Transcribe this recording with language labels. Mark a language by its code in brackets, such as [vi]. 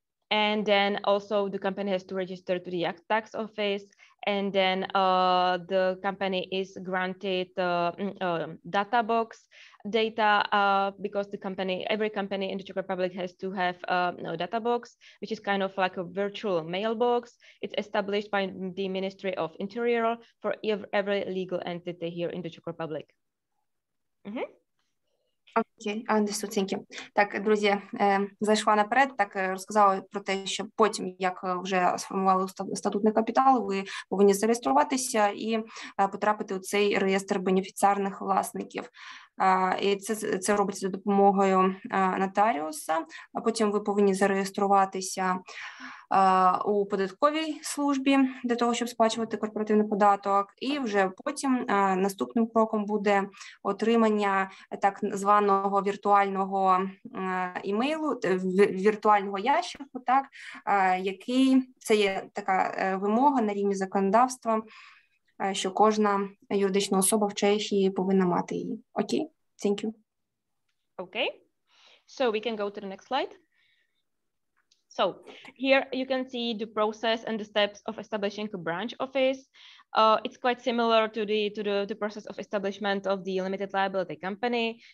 [en] And then also the company has to register to the tax office, and then the company is granted data box data because every company in the Czech Republic has to have a data box, which is kind of like a virtual mailbox. It's established by the Ministry of Interior for every legal entity here in the Czech Republic. Окей, understood, thank you. [uk] Так, друзі, зайшла наперед, так розказала про те, що потім, як вже сформували статутний капітал, ви повинні зареєструватися і потрапити у цей реєстр бенефіціарних власників. І це робиться за допомогою нотаріуса, а потім ви повинні зареєструватися у податковій службі для того, щоб сплачувати корпоративний податок, і вже потім наступним кроком буде отримання так званого віртуального імейлу, віртуального ящику, так, який, це є така вимога на рівні законодавства, що кожна юридична особа в Чехії повинна мати її. [en] Окей? Thank you. Okay, so we can go to the next slide. So here you can see the process and the steps of establishing a branch office. It's quite similar to the process of establishment of the limited liability company.